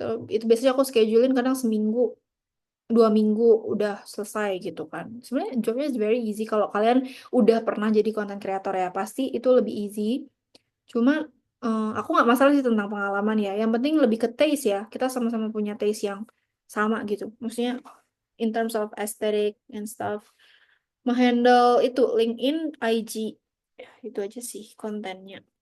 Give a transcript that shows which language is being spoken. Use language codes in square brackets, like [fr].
[id] Itu biasanya aku schedulein kadang seminggu 2 minggu udah selesai gitu kan. Sebenarnya jobnya [en] is very easy [id] kalau kalian udah pernah jadi content creator ya pasti itu lebih easy. Cuma aku nggak masalah sih tentang pengalaman ya. Yang penting lebih ke taste ya. Kita sama-sama punya taste yang sama gitu. Maksudnya [en] in terms of aesthetic and stuff. [id] Menghandle itu LinkedIn, IG. Ya, itu aja sih kontennya.